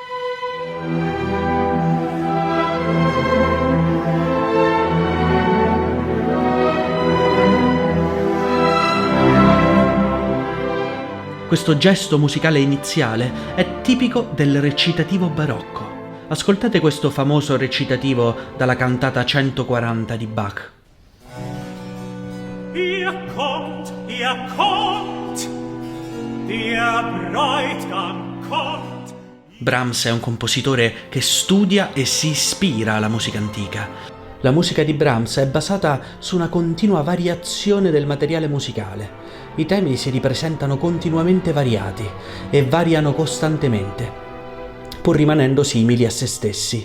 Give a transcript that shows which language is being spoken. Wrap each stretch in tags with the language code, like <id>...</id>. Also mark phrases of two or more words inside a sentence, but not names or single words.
<it>Questo gesto musicale iniziale è tipico del recitativo barocco. Ascoltate questo famoso recitativo dalla cantata 140 di Bach.</it> <de>Ihr kommt, der Bräutigam kommt.</de> <it>Brahms è un compositore che studia e si ispira alla musica antica. La musica di Brahms è basata su una continua variazione del materiale musicale. I temi si ripresentano continuamente variati e variano costantemente, pur rimanendo simili a se stessi.</it>